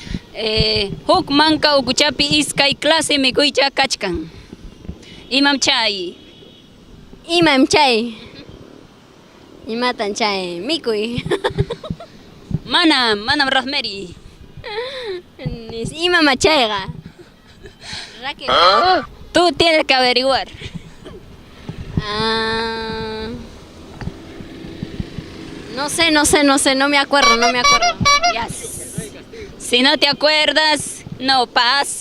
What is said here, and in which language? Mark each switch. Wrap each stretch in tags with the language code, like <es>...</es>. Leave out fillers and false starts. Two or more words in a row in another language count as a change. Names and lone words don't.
<qu>Huk manka ukuchapi iskay clase mikuycha kachkan. Imam chay. Imam chay. Imatan chay mikuy. Manam Rosemary. Imam chayqa. Raquel.</qu> <es>Tú tienes que averiguar. No sé, no me acuerdo. Ya. Si no te acuerdas, no paso.</es>